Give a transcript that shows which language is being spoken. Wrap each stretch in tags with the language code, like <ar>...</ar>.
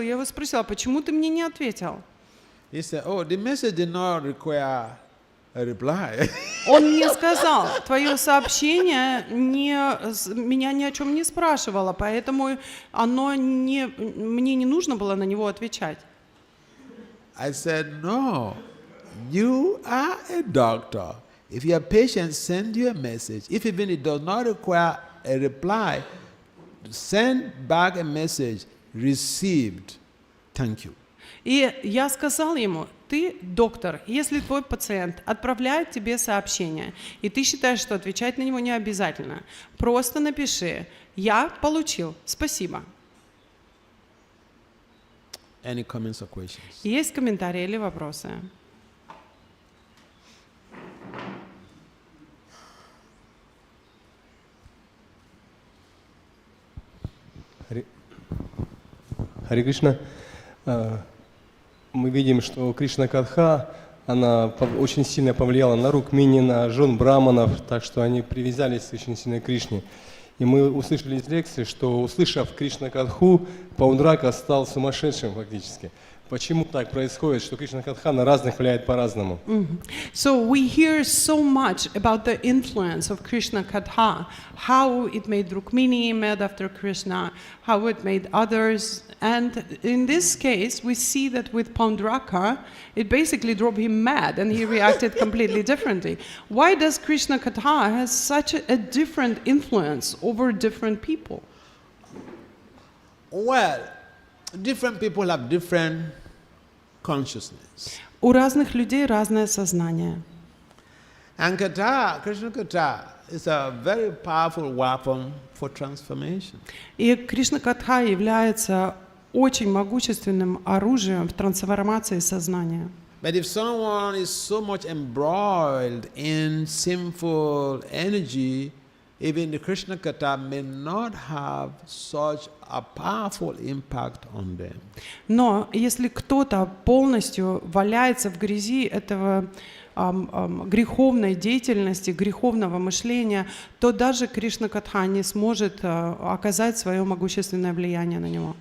<ru>Я его спросила, почему ты мне не ответил?</ru> <en>He said, oh, the message did not require a reply.</en> <ru>Он мне сказал, твое сообщение меня ни о чем не спрашивало, поэтому мне не нужно было на него отвечать.</ru> <en>I said, no, you are a doctor. If your patient sends you a message, if even it does not require a reply, send back a message, received, thank you.</en> <ru>И я сказал ему, ты доктор, если твой пациент отправляет тебе сообщение, и ты считаешь, что отвечать на него не обязательно, просто напиши, я получил, спасибо.</ru> <en>Any comments or questions?</en> <ru>Есть комментарии или вопросы? Харе Кришна. Мы видим, что Кришна Катха, она очень сильно повлияла на Рукмини, на жен браманов, так что они привязались очень сильно к Кришне. И мы услышали из лекции, что, услышав Кришна Катху, Паундрака стал сумасшедшим фактически. Почему так происходит, что Кришна Катха на разных влияет по-разному?</ru> <en>So we hear so much about the influence of Krishna Katha, how it made Rukmini mad after Krishna, how it made others, and in this case we see that with Paundraka it basically drove him mad and he reacted completely differently. Why does Krishna Katha has such a different influence over different people? Well, different people have different consciousness.</en> <ru>У разных людей разное сознание.</ru> <en>And Katha, Krishna Katha, is a very powerful weapon for transformation.</en> <ru>И Кришна Катха является очень могущественным оружием в трансформации сознания.</ru> <en>But if someone is so much embroiled in sinful energy, even the Krishna Katha may not have such a powerful impact on them.</en> <ru>Но если кто-то полностью валяется в грязи этого греховной деятельности, греховного мышления, то даже Кришна Катха не сможет оказать свое могущественное влияние на него.</ru>